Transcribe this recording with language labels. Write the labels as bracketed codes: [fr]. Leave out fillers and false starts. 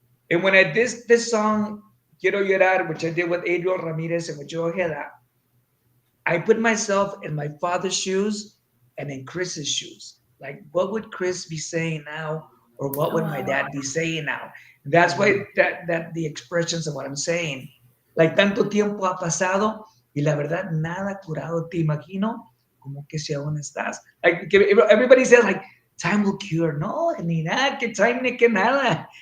[en] And when I did this song, Quiero Llorar, which I did with Adriel Ramirez and with Joe Ojeda, I put myself in my father's shoes and in Chris's shoes. Like, what would Chris be saying now, or what would my dad be saying now? And that's why that the expressions of what I'm saying. Like, [es] tanto tiempo ha pasado y la verdad nada curado. Te imagino como que si aún estás. [en] Like, everybody says like time will cure. [es] No, ni nada que [en] time [es] ni que nada.